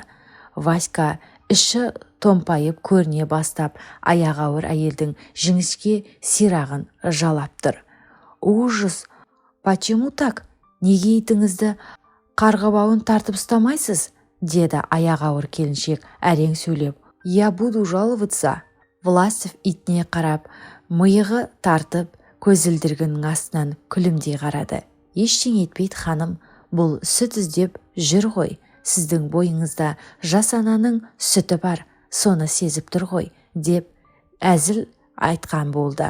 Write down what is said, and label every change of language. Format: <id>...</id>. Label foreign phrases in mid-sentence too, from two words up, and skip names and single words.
<kk>Васька іші томпайып көріне бастап, аяғы ауыр әйелдің жіңішке сирағын жалап тұр.</kk> <ru>Ужас! Почему так?</ru> <kk>Неге итіңізді қарғыбауын тартып ұстамайсыз? Деді аяғы ауыр келіншек әрең сөйлеп.</kk> <ru>Я буду жаловаться.</ru> <kk>Власов итіне қарап, миығы тартып, көзілдіргінің астынан күлімдей қарады. Ештеңе етпейді ханым, бұл сүт іздеп жүр ғой. Сіздің бойыңызда жас ананың сүті бар, соны сезіп тұр ғой, деп әзіл айтқан болды.</kk>